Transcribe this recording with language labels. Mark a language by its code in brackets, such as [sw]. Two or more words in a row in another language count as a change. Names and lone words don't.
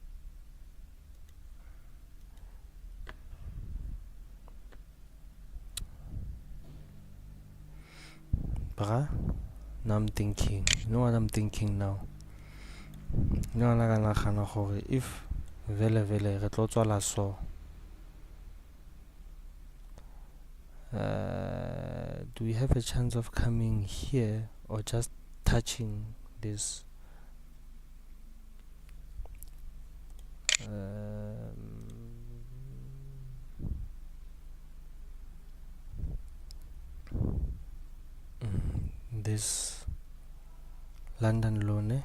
[en] Bruh, now I'm thinking. You know what I'm thinking now? You know what if [st] vele re tlo tswala [en] so, do we have a chance of coming here or just touching this? This London low, ne?